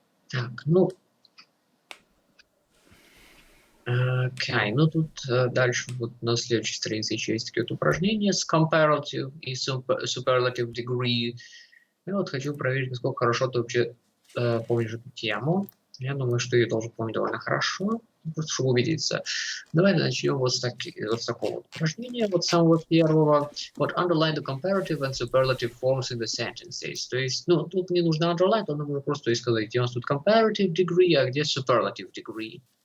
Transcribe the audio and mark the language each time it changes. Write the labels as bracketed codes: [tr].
[ru] Так, ну, окей, ну тут дальше вот на следующей странице еще есть такие вот упражнения с comparative и superlative degree. Я вот хочу проверить, насколько хорошо ты вообще помнишь эту тему. Я думаю, что я должен помнить довольно хорошо, просто чтобы убедиться. Давай начнем вот с такого вот упражнения, вот самого первого. [en] Вот underline the comparative and superlative forms in the sentences. [ru] То есть, ну, тут не нужно underline, то нужно просто и сказать, где у нас тут comparative degree, а где superlative degree.